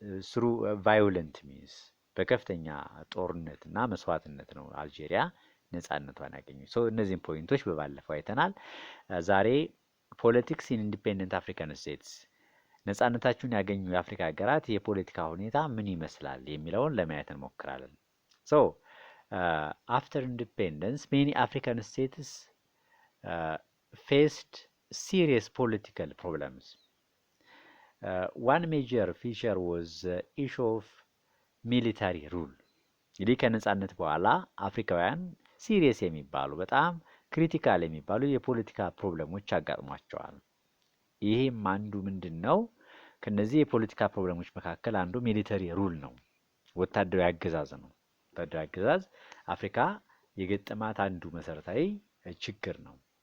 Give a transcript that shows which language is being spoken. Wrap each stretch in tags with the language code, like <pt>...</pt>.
<am>ስሩ ቫዮለንት ሚንስ በከፍተኛ ጦርነት እና መስዋዕትነት ነው አልጄሪያ ነጻነቷን ያገኘች። እነዚህን ፖይንቶች በባለፈው አይተናል። ዛሬ</am> <en>ፖለቲክስ ኢን ኢንዲፔንደንት አፍሪካን ስቴትስ</en> <am>ነጻነታቸውን ያገኙ የአፍሪካ ሀገራት የፖለቲካ ሁኔታ ምን ይመስላል የሚለውን ለማየት እንሞክራለን።</am> <en>after independence, many African states faced serious political problems. One major feature was the issue of military rule.</en> <am>እንግዲህ ከነጻነት በኋላ አፍሪካውያን ሲሪየስ የሚባሉ በጣም ክሪቲካል የሚባሉ የፖለቲካ ፕሮብለሞች አጋጥሟቸዋል። ይሄም አንዱ ምንድን ነው? ከነዚህ የፖለቲካ ፕሮብለሞች መካከል አንዱ ሚሊተሪ ሩል ነው፣ ወታደራዊ አገዛዝ ነው። ወታደራዊ አገዛዝ አፍሪካ የገጠማት አንዱ መሰረታዊ ችግር ነው።</am>